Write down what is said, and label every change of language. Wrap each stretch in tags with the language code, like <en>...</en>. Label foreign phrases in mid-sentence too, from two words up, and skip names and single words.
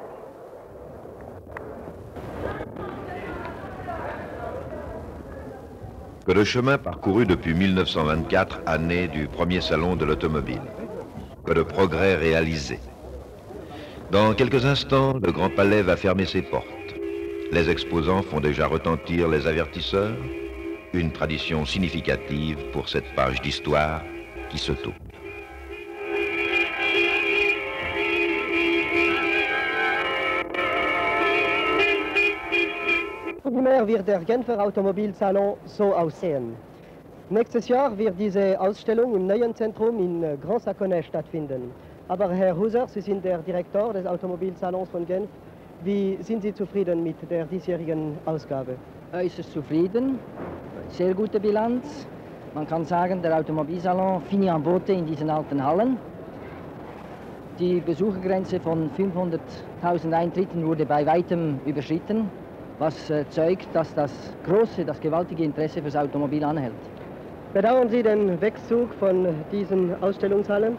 <fr>Que le chemin parcouru depuis 1924, année du premier salon de l'automobile. Que de progrès réalisés. Dans quelques instants, le Grand Palais va fermer ses portes. Les exposants font déjà retentir les avertisseurs, une tradition significative pour cette page d'histoire qui se tourne.</fr> <de>Primär wird der Genfer Automobilsalon so aussehen. Nächstes Jahr wird diese Ausstellung im neuen Zentrum in Grand Saconnet stattfinden. Aber Herr Huser, Sie sind der Direktor des Automobilsalons von Genf. Wie sind Sie zufrieden mit der diesjährigen Ausgabe? Äußerst zufrieden, sehr gute Bilanz. Man kann sagen, der Automobilsalon</de> <fr>finit en beauté</fr> <de>in diesen alten Hallen. Die Besuchergrenze von 500.000 Eintritten wurde bei weitem überschritten, was zeugt, dass das gewaltige Interesse fürs Automobil anhält. Bedauern Sie den Wegzug von diesen Ausstellungshallen?</de>